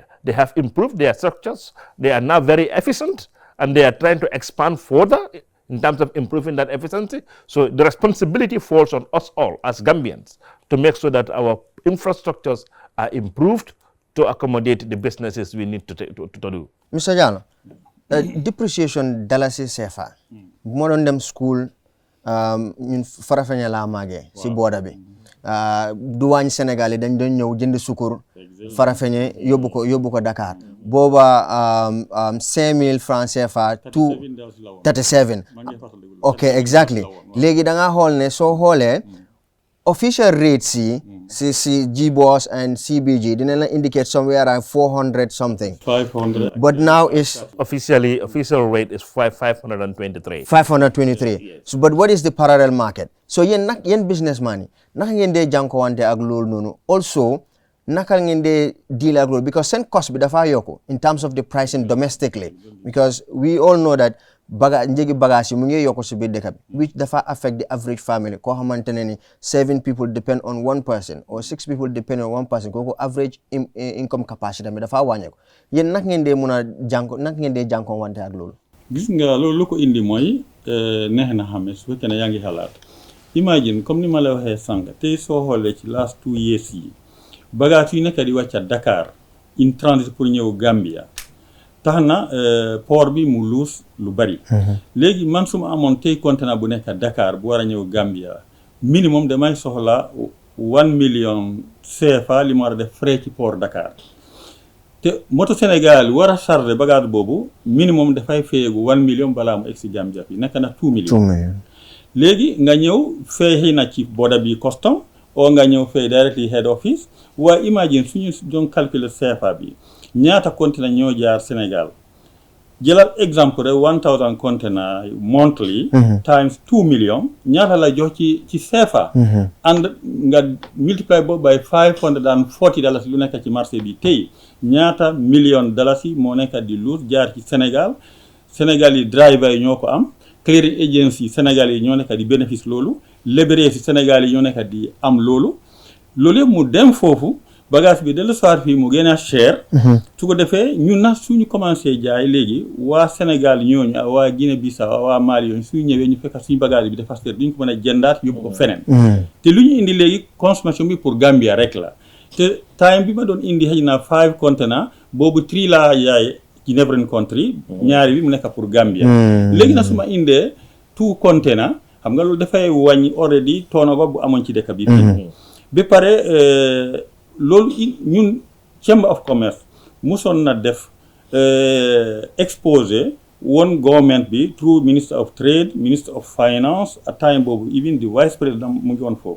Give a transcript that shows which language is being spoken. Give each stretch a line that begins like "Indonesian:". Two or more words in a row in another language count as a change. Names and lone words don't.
English: They have improved their structures. They are now very efficient and they are trying to expand further in terms of improving that efficiency. So the responsibility falls on us all as Gambians to make sure that our infrastructures are improved to accommodate the businesses we need to do. Mr. Jallo, depreciation dalasi CFA. More on them school
Wolof: ñun Farafeñe laa màggee si booda bi duwaañ Sénégal yi dañ doon ñëw jënd sukur Farafeñe yóbbu ko Dakar booba 5,000 francs CFA 37
English: ok exactly
Wolof: léegi da nga xool ne soo xoolee
English: official rates
Wolof: yi GBOS and CBG,
English: didn't indicate somewhere around 400 something. 500. But now it's official rate is 523. 523. So, but what is the parallel market?
Wolof: So yen businessman, naka ngeen de janko wante ak lool nonu. Also, naka ngeen de deal ak lool because send cost bi dafa yoko
English: in terms of the pricing domestically, because we all know that
Wolof: njegi bagage mu ngi yoko ci biir dëkk bi,
English: which dafa affect the average family
Wolof: ko xamantene ni
English: 7 people depend on one person or 6 people depend on one person, koko average income capacity
Wolof: mi dafa wàññeeku. Yéen naka ngeen de mëna janko wante ak lool? Gis nga loolu lu ko indi mooy neex na xame su fekkee ne yaa ngi xalaat. Imagine comme ni ma la waxee sànq tey soo xoolee ci
English: last 2 years
Wolof: yi bagage yu nekk di wàcca Dakar
English: in transit
Wolof: pour ñëw Gambia tax na port bi mu luus lu bari. Léegi man su ma amoon tey conteneur bu nekk Dakar bu war a ñëw Gambia minimum damay soxla 1 million CFA li ma war a def frais ci port Dakar. te moto Sénégal war a charger bagage boobu minimum dafay feyeegu 1 million balaa mu egg si Gambia bi nekk na 2 millions. 2 millions. Léegi nga ñëw fay na ci border bi custom o nga ñëw fay directly
English: head office.
Wolof: Waaye imagine suñu doon calculer CFA bi ñaata conteneur ñoo jaar Sénégal jëlal exemple rek 1000 conteneur
English: monthly times
Wolof: 2 millions ñaata la jox ci CFA. and nga multiply boobu by $540 lu nekk ci marché bi tey ñaata million dalasi moo nekk di luus jaar ci Sénégal yi driver yi ñoo ko am,
English: clearing agency
Wolof: Sénégal yi ñoo nekk di bénéfice loolu, libéré si Sénégal yi ñoo nekk di am loolu yëpp mu dem foofu bagage bi
French: de le soir
Wolof: fii mu gën a cher. su ko defee ñun nag suñu commencé jaay léegi waa Sénégal ñooñu waa Guinée Bissau waa Mali yooyu suñu ñëwee ñu fekk suñu bagage bi dafa cher duñ ko mën a jëndaat yóbbu ko feneen. te lu ñu indi léegi consommation bi pour Gambia rek la te time bi ma doon indi xëy na 5 conteneurs boobu 3 laa yaay ci
English: neighboring country
Wolof: ñaari bi mu nekk pour Gambia. léegi nag su ma indee 2 conteneurs xam nga loolu dafay wàññi already turnover bu amoon ci dëkk bi. ba pare loolu ñun Chamber of Commerce musoon na def exposé woon government bi through
English: Minister of Trade, Minister of Finance at time
Wolof: boobu
English: even the Vice President
Wolof: mu ngi woon foofu.